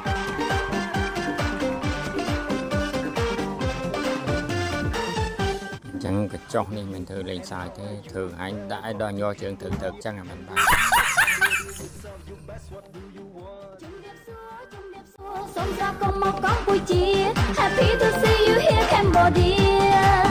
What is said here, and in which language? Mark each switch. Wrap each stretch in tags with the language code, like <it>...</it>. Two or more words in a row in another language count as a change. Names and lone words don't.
<km>អញ្ចឹងកញ្ចុះនេះមិនធ្វើលេងសើចទេធ្វើអញដាក់ឲ្យដល់ញ័រជើងទៅអញ្ចឹងមិនបាន សូមស្វាគមន៍មកកម្ពុជា</km> <en>Happy to see you here Cambodia</en>